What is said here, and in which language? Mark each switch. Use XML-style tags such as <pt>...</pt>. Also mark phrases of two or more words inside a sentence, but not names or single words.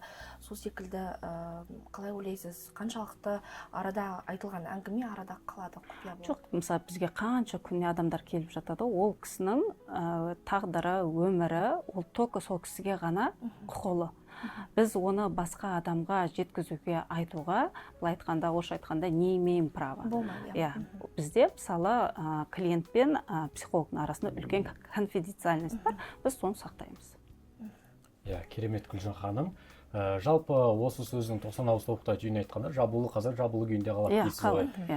<kk>Сол секілді қалай ойлайсыз, қаншалықты арада айтылған әңгіме арада қалады, құпия болады? Жоқ, мысалы бізге қанша күнде адамдар келіп жатады, ол кісінің тағдыры, өмірі, ол только сол кісіге ғана құқылы. Біз оны басқа адамға жеткізуге айтуға, былай айтқанда, орысша айтқанда,</kk> <ru>не имеем права.</ru> <kk>Болмайды. Бізде мысалы клиент пен психологтың арасында үлкен конфиденциальность бар, біз соны сақтаймыз. Керемет Гүлжан ханым. Жалпы осы сөздің 90 ауыз тобықта түйін айтқанда, жабулы қазір жабулы күйінде қалады дейсіз ғой.</kk>